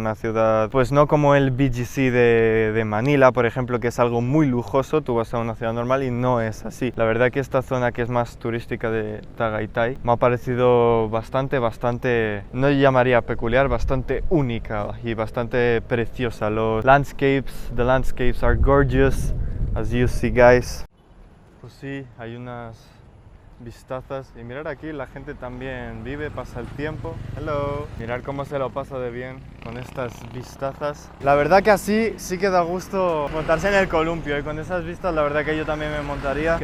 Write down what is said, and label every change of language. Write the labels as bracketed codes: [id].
[es] Una ciudad, pues no como el BGC de Manila, por ejemplo, que es algo muy lujoso. Tú vas a una ciudad normal y no es así. La verdad que esta zona que es más turística de Tagaytay me ha parecido bastante, no llamaría peculiar, bastante única y bastante preciosa. [en] The landscapes are gorgeous, as you see, guys. [es] Pues sí, hay unas vistazas y mirar aquí, la gente también vive, pasa el tiempo. Hello. Mirar cómo se lo pasa de bien con estas vistazas. La verdad que así sí que da gusto montarse en el columpio y con esas vistas la verdad que yo también me montaría.